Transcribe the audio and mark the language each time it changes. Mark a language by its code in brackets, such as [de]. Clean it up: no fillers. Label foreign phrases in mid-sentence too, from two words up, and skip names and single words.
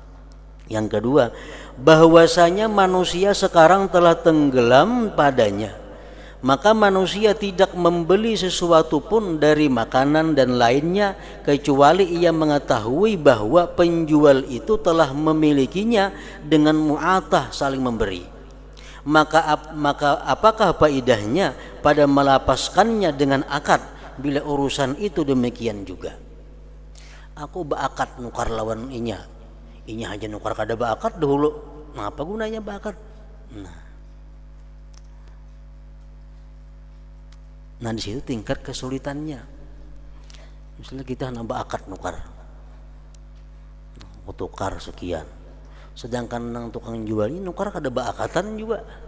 [id] Yang kedua, bahwasanya manusia sekarang telah tenggelam padanya, maka manusia tidak membeli sesuatu pun dari makanan dan lainnya kecuali ia mengetahui bahwa penjual itu telah memilikinya dengan mu'atah, saling memberi. Maka apakah faedahnya pada melapaskannya dengan akad bila urusan itu demikian juga? [bjn] Aku beakad nukar lawan inya aja nukar kada beakad dahulu, apa gunanya beakad? [id] Nah di situ tingkat kesulitannya. [bjn] Misalnya kita nambah akad nukar, tukar sekian, sedangkan nang tukang jual ini nukar kada beakatan juga.